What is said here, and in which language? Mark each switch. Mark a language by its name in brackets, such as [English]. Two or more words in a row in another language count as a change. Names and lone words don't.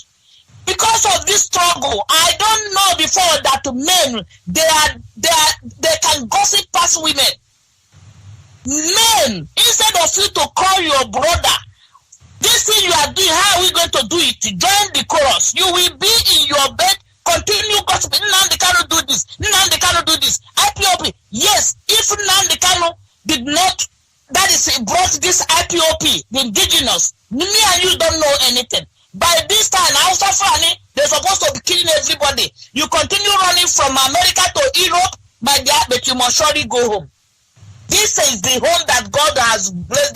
[English] Because of this struggle, I don't know before that men, they can gossip past women. Men, instead of you to call your brother, this thing you are doing, how are we going to do it? Join the chorus. You will be in your bed, continue gossiping. Nnamdi Kanu do this. Nnamdi Kanu do this. IPOP. Yes, if Nnamdi Kanu did not, that is, brought this IPOP, the indigenous, me and you don't know anything. By this time, Hausa Fulani, they're supposed to be killing everybody. You continue running from America to Europe, my dear, but you must surely go home. This is the home that God has blessed.